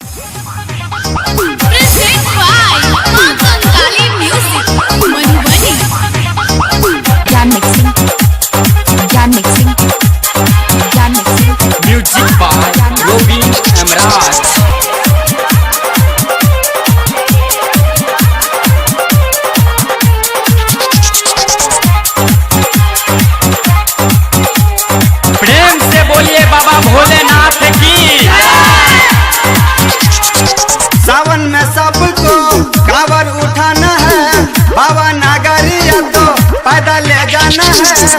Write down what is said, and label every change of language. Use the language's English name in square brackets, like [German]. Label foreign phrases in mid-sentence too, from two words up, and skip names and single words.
[English] Present by Kaali Music, Madhubani. Jan mixing. Music by Robin Amraj. [Hindi] प्रेम से बोलिए बाबा भोलेनाथ की। सावन में सबको कांवर उठाना है, बाबा नागरिया तो पैदल ले जाना है।